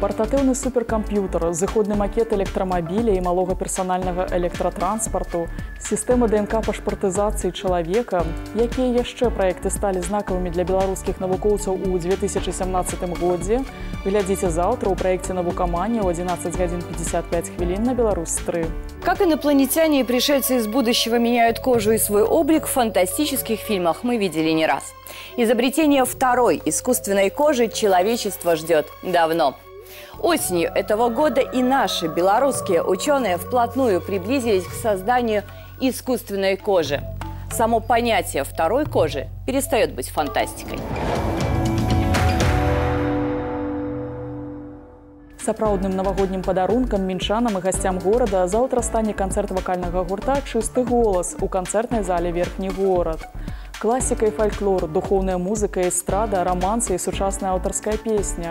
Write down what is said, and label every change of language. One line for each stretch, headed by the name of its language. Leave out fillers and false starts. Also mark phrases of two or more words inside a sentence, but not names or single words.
Belarusian: Партатыўны суперкамп'ютар, зыходны макет электрамабіля і малога персанальнага электратранспарту, сістэма ДНК-пашпартызацыі чалавека, якія яшчэ праекты сталі знакавымі для беларускіх навукоўцаў у 2017 годзе, глядзіце заўтра ў праекце «Навукаманія» ў 11 годин 55 хвилин на Беларусь-3.
Russian: Как инопланетяне и пришельцы из будущего меняют кожу и свой облик, в фантастических фильмах мы видели не раз. Изобретение второй искусственной кожи человечество ждет давно. Осенью этого года и наши белорусские ученые вплотную приблизились к созданию искусственной кожи. Само понятие второй кожи перестает быть фантастикой.
Belarusian: Сапраўдным навагоднім падарункам мінчанам і гасцям горада заўтра стане канцэрт вакальнага гурта «Чысты голас» у канцэртнай зале «Верхні горад». Класіка і фальклор, духоўная музыка, эстрада, романсы і сучасная аўтарская песня.